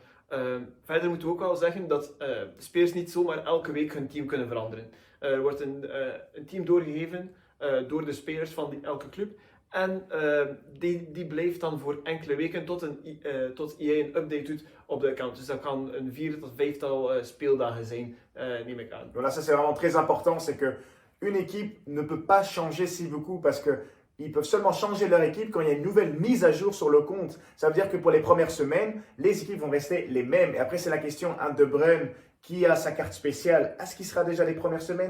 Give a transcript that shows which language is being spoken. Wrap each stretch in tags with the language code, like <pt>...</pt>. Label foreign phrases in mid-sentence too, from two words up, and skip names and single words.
<nl>Verder moeten we ook wel zeggen dat spelers niet zomaar elke week hun team kunnen veranderen. Er wordt een team doorgegeven door de spelers van elke club. En die blijft dan voor enkele weken tot EA een update doet op de account. Dus dat kan een 4 tot 5-tal speeldagen zijn, neem ik aan.</nl> <fr>Donc là, ça c'est vraiment très important, c'est que une équipe ne peut pas changer si beaucoup parce que ils peuvent seulement changer leur équipe quand il y a une nouvelle mise à jour sur le compte. Ça veut dire que pour les premières semaines, les équipes vont rester les mêmes. Et après, c'est la question, un De Bruyne qui a sa carte spéciale, est-ce qu'il sera déjà les premières semaines?</fr>